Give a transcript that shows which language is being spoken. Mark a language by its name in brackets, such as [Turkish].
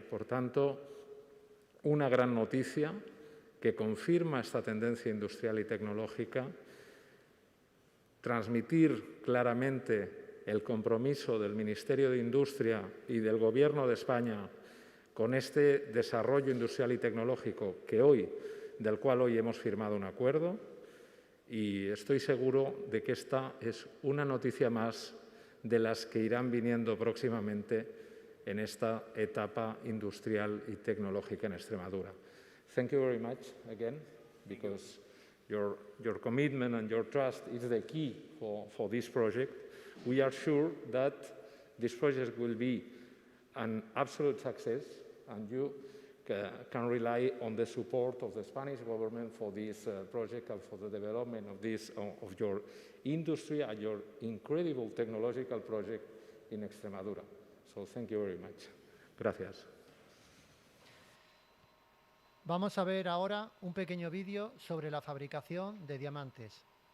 [Spanish] Por tanto, una gran noticia que confirma esta tendencia industrial y tecnológica, transmitir claramente el compromiso del Ministerio de Industria y del Gobierno de España con este desarrollo industrial y tecnológico del cual hoy hemos firmado un acuerdo, y estoy seguro de que esta es una noticia más de las que irán viniendo próximamente en esta etapa industrial y tecnológica en Extremadura. [English] Thank you very much again, because your commitment and your trust is the key for this project. We are sure that this project will be an absolute success, and you can rely on the support of the Spanish government for this project and for the development of your industry and your incredible technological project in Extremadura. So thank you very much. [Spanish] Gracias. Vamos a ver ahora un pequeño vídeo sobre la fabricación de diamantes.